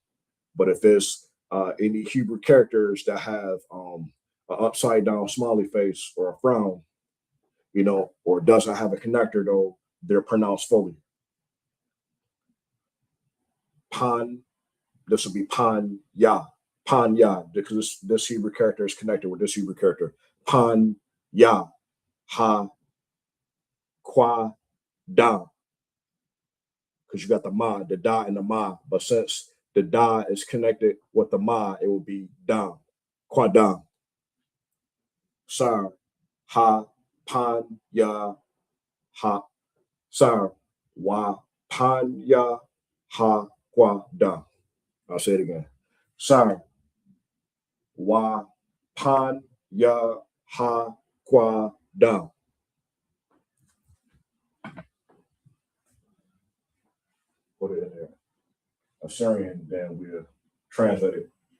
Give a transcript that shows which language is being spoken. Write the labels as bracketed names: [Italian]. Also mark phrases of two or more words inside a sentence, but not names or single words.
[English] But if it's any Hebrew characters that have an upside down smiley face or a frown, or doesn't have a connector though, they're pronounced fully. Pan, this will be pan ya, pan ya, because this Hebrew character is connected with this Hebrew character. Pan ya, ha, qua, da, because you got the ma, the da, and the ma. But since the da is connected with the ma, it will be dam, quadam. Sar, ha, pan, ya, ha, sar, wa, pan, ya, ha, quadam. I'll say it again. Sar, wa, pan, ya, ha, quadam. Put it in there. Assyrian, then we'll translate it.